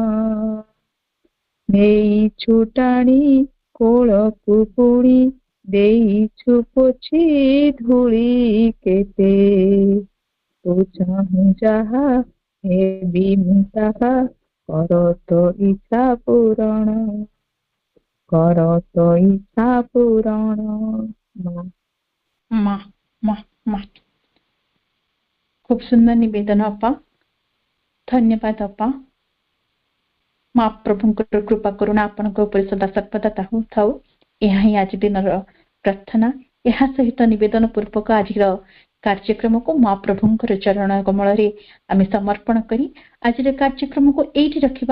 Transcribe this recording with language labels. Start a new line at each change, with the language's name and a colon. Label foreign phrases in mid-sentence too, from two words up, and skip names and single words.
Odia: ନେଇଛୁ ଟାଣି କୋଳକୁ ପୁଣି, ଦେଇଛୁ ପୋଛି ଧୂଳି କେତେ। ତୁ ଚାହୁଁ ଯାହା ହେବି ମୁଁ ତାହା, କର ତୋ ଇଚ୍ଛା ପୂରଣ। କର ତୋ ଇଚ୍ଛା ପୂରଣ।
Marathi: ମା ମା ମା खूप सुंदर निवेदन अप्पा, धन्यवाद अप्पा।
Odia: महाप्रभुଙ୍କର କୃପା କରୁଣା ଆପଣଙ୍କ ଉପରେ ସଦା ସର୍ବଦା ଥାଉ। ଏହା ହିଁ ଆଜି ଦିନର ପ୍ରାର୍ଥନା। ଏହା ସହିତ ନିବେଦନ ପୂର୍ବକ ଆଜିର କାର୍ଯ୍ୟକ୍ରମକୁ ମହାପ୍ରଭୁଙ୍କର ଚରଣ କମଳରେ ଆମେ ସମର୍ପଣ କରି ଆଜିର କାର୍ଯ୍ୟକ୍ରମକୁ ଏଇଠି ରଖିବା।